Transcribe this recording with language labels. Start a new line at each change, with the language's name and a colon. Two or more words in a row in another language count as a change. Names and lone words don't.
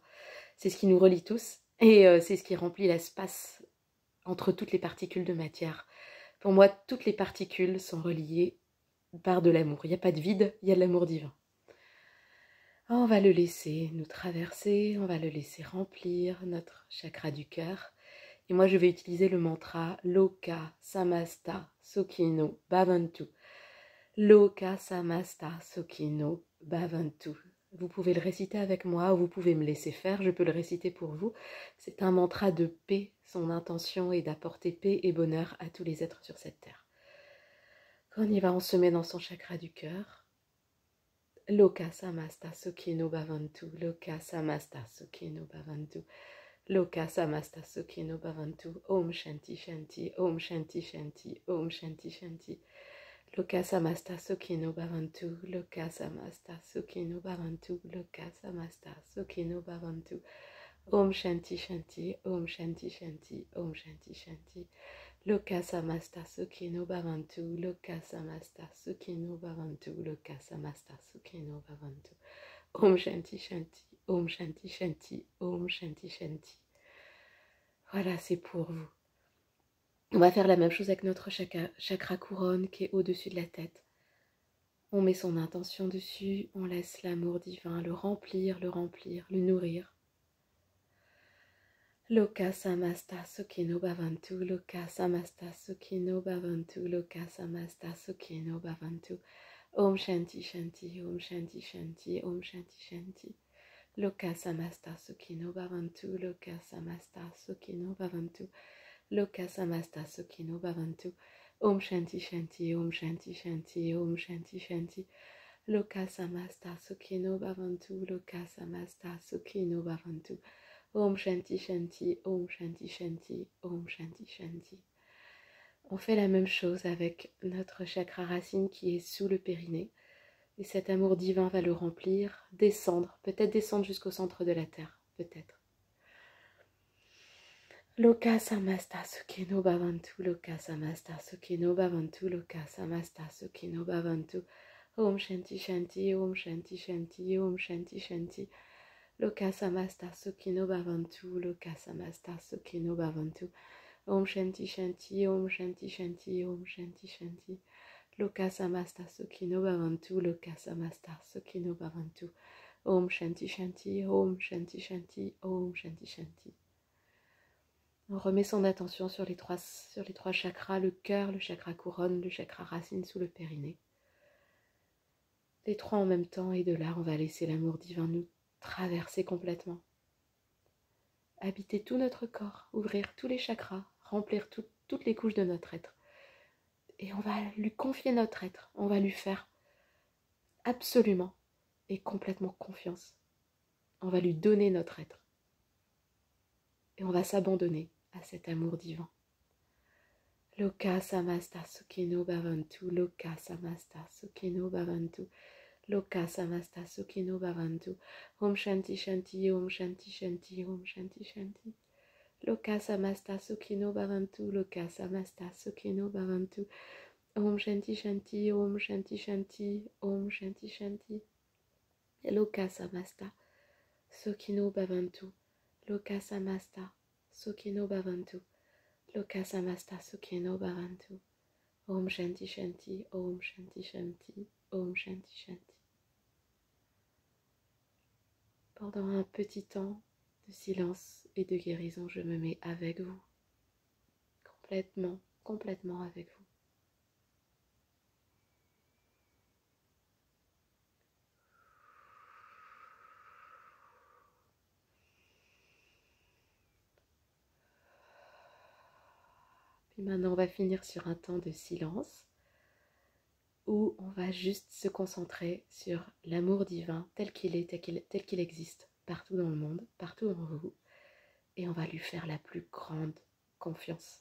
French: C'est ce qui nous relie tous et c'est ce qui remplit l'espace entre toutes les particules de matière. Pour moi, toutes les particules sont reliées par de l'amour. Il n'y a pas de vide, il y a de l'amour divin. On va le laisser nous traverser, on va le laisser remplir notre chakra du cœur. Et moi, je vais utiliser le mantra
Sanskrit: Loka Samasta Sukhino Bhavantu. Loka Samasta Sukhino Bhavantu.
French: Vous pouvez le réciter avec moi ou vous pouvez me laisser faire, je peux le réciter pour vous. C'est un mantra de paix. Son intention est d'apporter paix et bonheur à tous les êtres sur cette terre. Quand on y va, on se met dans son chakra du cœur.
Sanskrit: Loka Samasta Sukhino Bhavantu. Loka Samasta Sukhino Bhavantu. Loka Samasta Sukhino Bhavantu. Om Shanti Shanti. Om Shanti Shanti. Om Shanti Shanti. Loka Samasta Sukhino Bhavantu. Loka Samasta Sukhino Bhavantu. Loka Samasta Sukhino Bhavantu. Om Shanti Shanti, Om Shanti Shanti, Om Shanti Shanti. Loka Samasta Sukhino Bhavantu, Loka Samasta Sukhino Bhavantu, Loka Samasta Sukhino Bhavantu. Om Shanti Shanti, Om Shanti Shanti, Om Shanti Shanti.
French: Voilà, c'est pour vous. On va faire la même chose avec notre chakra couronne qui est au-dessus de la tête. On met son intention dessus, on laisse l'amour divin le remplir, le nourrir.
Sanskrit: Loka Samasta Sukhino Bhavantu, Loka Samasta Sukhino Bhavantu, Loka Samasta Sukhino Bhavantu. Om Shanti Shanti, Om Shanti Shanti, Om Shanti Shanti. Loka Samasta Sukhino Bhavantu, Loka Samasta Sukhino Bhavantu, Loka Samasta Sukhino Bhavantu. Om Shanti Shanti, Om Shanti Shanti, Om Shanti Shanti. Loka Samasta Sukhino Bhavantu, Loka Samasta Sukhino Bhavantu. Om Shanti Shanti, Om Shanti Shanti, Om Shanti Shanti.
French: On fait la même chose avec notre chakra racine qui est sous le périnée. Et cet amour divin va le remplir, descendre, peut-être descendre jusqu'au centre de la terre, peut-être.
Sanskrit: Loka Samasta Sukhino Bhavantu, Loka Samasta Sukhino Bhavantu, Loka Samasta Sukhino Bhavantu. Om Shanti Shanti, Om Shanti Shanti, Om Shanti Shanti. Loka Samasta Sukhino Bhavantu, Loka Samasta Sukhino Bhavantu. Om Shanti Shanti, Om Shanti Shanti, Om Shanti Shanti. Loka Samasta Sukhino Bhavantu, Loka Samasta Sukhino Bhavantu. Om Shanti Shanti, Om Shanti Shanti, Om Shanti Shanti.
French: On remet son attention sur les trois chakras, le cœur, le chakra couronne, le chakra racine sous le périnée. Les trois en même temps, et de là, on va laisser l'amour divin nous traverser complètement. Habiter tout notre corps, ouvrir tous les chakras, remplir toutes les couches de notre être. Et on va lui confier notre être, on va lui faire absolument et complètement confiance. On va lui donner notre être. Et on va s'abandonner à cet amour divin.
Sanskrit: Loka Samasta Sukhino Bhavantu, Loka Samasta Sukhino Bhavantu, Loka Samasta Sukhino Bhavantu. Om Shanti Shanti, Om Shanti Shanti, Om Shanti Shanti. Loka Samasta Sukhino Bhavantu, Loka Samasta Sukhino Bhavantu. Om Shanti Shanti, Om Shanti Shanti, Om Shanti Shanti. Loka Samasta Sukhino Bhavantu, Loka Samasta Sukhino Bhavantu, Loka Samasta Sukhino Bhavantu. Om Shanti Shanti, Om Shanti Shanti, Om Shanti Shanti.
French: Pendant un petit temps de silence et de guérison, je me mets avec vous, complètement avec vous. Puis maintenant, on va finir sur un temps de silence où on va juste se concentrer sur l'amour divin tel qu'il est, tel qu'il existe partout dans le monde, partout en vous, et on va lui faire la plus grande confiance.